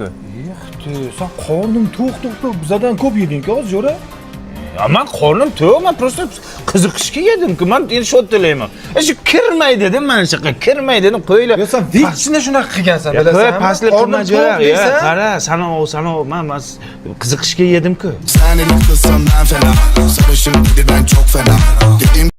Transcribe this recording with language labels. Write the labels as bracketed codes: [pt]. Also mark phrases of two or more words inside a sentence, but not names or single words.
[uz] Sen qornim to'q, bizdan ko'p yeding-ku, zo'ra. Men qornim to'q, men просто qiziqishga yedim-ku. Men endi shu to'layman. Shu kirmay dedim, mana shu yoqqa kirmay dedim, qo'ylar. Yo, sen vechni shunaqa qilgansan, bilasan. Qo'y, pastlik qilma jo'ra. Qara, sana men qiziqishga yedim-ku. [tr] Sen el kızından fena. Sarışın gididen çok fena. Dedim